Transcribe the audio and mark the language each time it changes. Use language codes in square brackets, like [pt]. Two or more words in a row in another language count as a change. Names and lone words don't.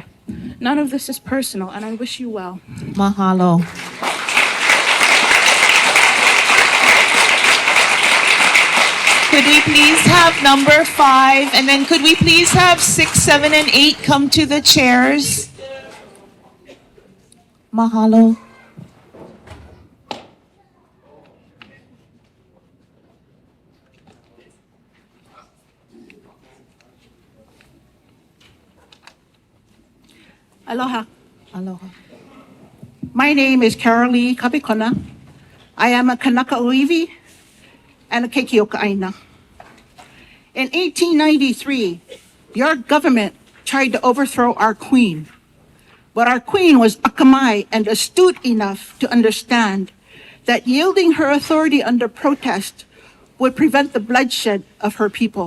[en] None of this is personal, and I wish you well. Mahalo. Could we please have number 5, and then could we please have 6, 7, and 8 come to the chairs? Mahalo. Aloha. Aloha. My name is Carolee Kapikona. I am a [haw] Kanaka Oiwi [en] and a [haw] Keikioka Aina. [en] In 1893, your government tried to overthrow our queen, but our queen was akamai and astute enough to understand that yielding her authority under protest would prevent the bloodshed of her people.